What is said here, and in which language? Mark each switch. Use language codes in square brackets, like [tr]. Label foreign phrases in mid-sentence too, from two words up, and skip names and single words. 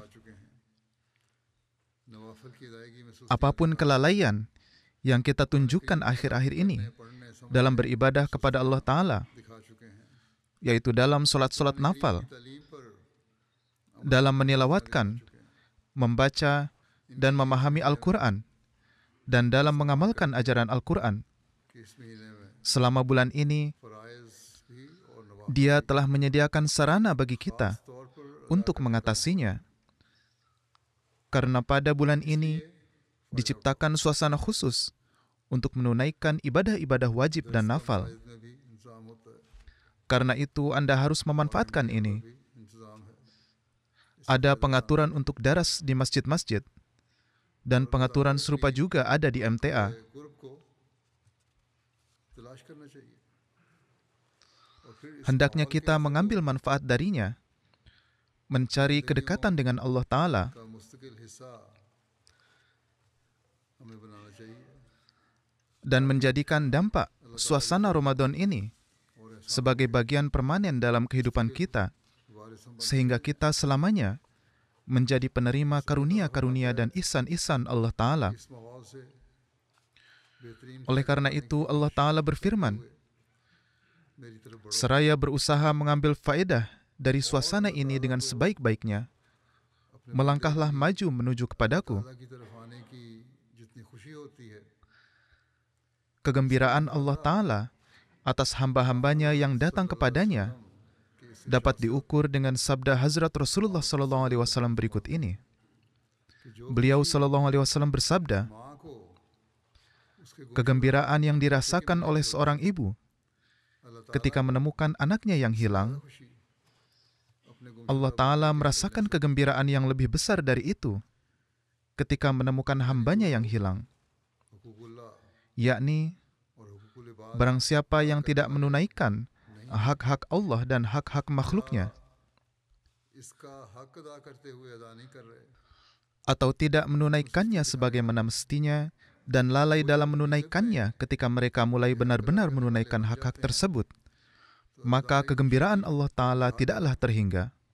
[ur] آ چکے ہیں. نوافل کی ادائیگی میں سستی [id] Apapun kelalaian yang kita tunjukkan akhir-akhir ini [ur] پڑھنے سمجھ [id] dalam beribadah kepada Allah Ta'ala, [ur] دکھا چکے ہیں. [id] yaitu dalam sholat-sholat nafal, [ur] تعلیم پر [id] dalam menilawatkan, membaca, dan memahami Al-Quran, dan dalam mengamalkan ajaran Al-Quran. [ur] کہ اس مہینے میں [id] Selama bulan ini, [ur] فرائض بھی اور نوافل [id] Dia telah menyediakan sarana bagi kita [ur] طور پر [id] untuk mengatasinya. Karena pada bulan ini diciptakan suasana khusus untuk menunaikan ibadah-ibadah wajib dan nafal. [ur] میں بھی انتظام ہوتا ہے. [id] Karena itu Anda harus memanfaatkan ini. [ur] بھی انتظام ہے. [id] Ada pengaturan untuk daras di masjid-masjid, dan pengaturan serupa juga ada di MTA. [ur] گروپ کو تلاش کرنا چاہیے اور پھر اس [id] Hendaknya [ur] ماحول کے [id] kita [ur] असर [id] mengambil manfaat darinya, mencari kedekatan dengan Allah Ta'ala, [ur] کا مستقل حصہ ہمیں بنانا چاہیے [id] dan menjadikan dampak suasana Ramadan ini [ur] اور ایسا [id] sebagai bagian permanen dalam kehidupan kita, [ur] وارث ہم [id] sehingga kita selamanya menjadi penerima karunia-karunia dan ihsan-ihsan Allah Ta'ala. [ur] اس ماحول سے بہترین [id] Oleh karena itu, Allah Ta'ala berfirman, [ur] میری طرف بڑھو [id] seraya berusaha mengambil faedah dari suasana ini dengan sebaik-baiknya, melangkahlah maju menuju kepadaku. [ur] اللہ کی طرف آنے کی جتنی خوشی ہوتی ہے [id] Kegembiraan Allah Ta'ala atas hamba-hambanya yang datang kepadanya dapat diukur dengan sabda Hazrat Rasulullah SAW berikut ini. Beliau SAW bersabda, [ur] ماں کو اس کے [id] kegembiraan yang dirasakan oleh seorang ibu ketika menemukan anaknya yang hilang, [ur] خوشی اپنے گم [id] Allah Ta'ala merasakan kegembiraan yang lebih besar dari itu ketika menemukan hambanya yang hilang, [ur] हुकूकुल्लाह [id] yakni [ur] اور حقوق العباد [id] barang siapa yang tidak menunaikan hak-hak Allah dan hak-hak makhluknya, [ur] اس کا حق ادا کرتے ہوئے ادا نہیں کر رہے [id] atau tidak menunaikannya sebagaimana mestinya, dan lalai dalam menunaikannya ketika mereka mulai benar-benar menunaikan hak-hak tersebut, maka kegembiraan Allah Ta'ala tidaklah terhingga.